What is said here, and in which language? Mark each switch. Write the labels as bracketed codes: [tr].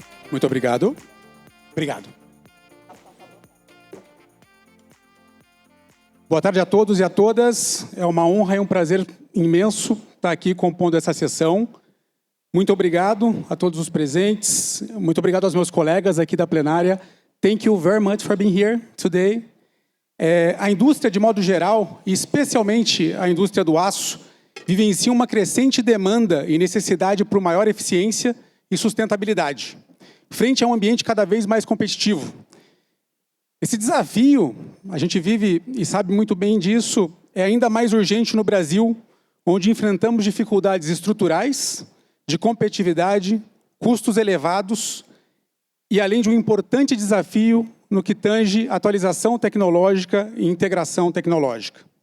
[pt] Muito obrigado. Obrigado. Boa tarde a todos e a todas. É uma honra e um prazer imenso estar aqui compondo essa sessão. Muito obrigado a todos os presentes. Muito obrigado aos meus colegas aqui da plenária. [en] Thank you very much for being here today. [pt] A indústria, de modo geral, e especialmente a indústria do aço, vivencia uma crescente demanda e necessidade por maior eficiência e sustentabilidade, frente a um ambiente cada vez mais competitivo. Esse desafio, a gente vive e sabe muito bem disso, é ainda mais urgente no Brasil, onde enfrentamos dificuldades estruturais, de competitividade, custos elevados e além de um importante desafio no que tange atualização tecnológica e integração tecnológica.